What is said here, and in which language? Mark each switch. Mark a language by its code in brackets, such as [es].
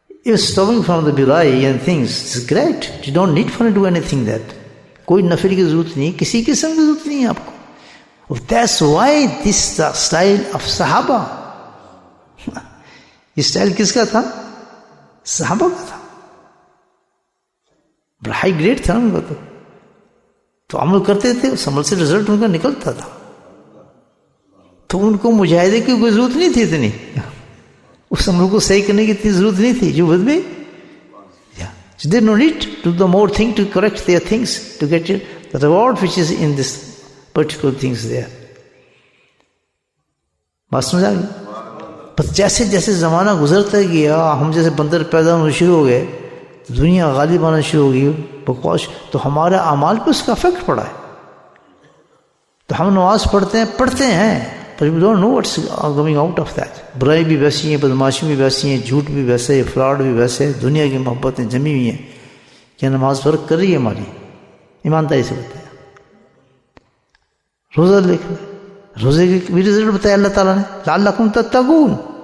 [en] If stopping from the burai and things is great, you don't need for to do anything that. [ur] کوئی نفل کی ضرورت نہیں، کسی قسم کی ضرورت نہیں ہے آپ کو. [en] That's why this the style of صحابہ. [ur] یہ اسٹائل کس کا تھا؟ صحابہ کا تھا. بڑا ہائی گریڈ تھا ان کا. تو عمل کرتے تھے، اس عمل سے رزلٹ ان کا نکلتا تھا. تو ان کو مجاہدے کی کوئی ضرورت نہیں تھی اتنی، اس عمل کو صحیح کرنے کی اتنی ضرورت نہیں تھی. [en] جو ود میں they no need to do the more thing to correct their things to get the reward which is in this particular things there. [ur] بات سمجھا گئی؟ بس جیسے جیسے زمانہ گزرتا گیا، ہم جیسے بندر پیدا ہونا شروع ہو گئے، دنیا غالب آنا شروع ہو گئی، بکواس، تو ہمارے اعمال پہ اس کا افیکٹ پڑا ہے. تو ہم نماز پڑھتے ہیں [en] but we don't know what's coming out of that. [ur] برائی بھی ویسی ہیں، بدماشی بھی ویسی ہیں، جھوٹ بھی ویسے، فراڈ بھی ویسے، دنیا کی محبتیں جمی ہوئی ہیں. کیا نماز فرق کر رہی ہے ہماری؟ ایمانداری سے بتایا. روزہ لکھ لیں، روزے کے بھی رزلٹ بتایا اللہ تعالیٰ نے، لعلکم تتقون.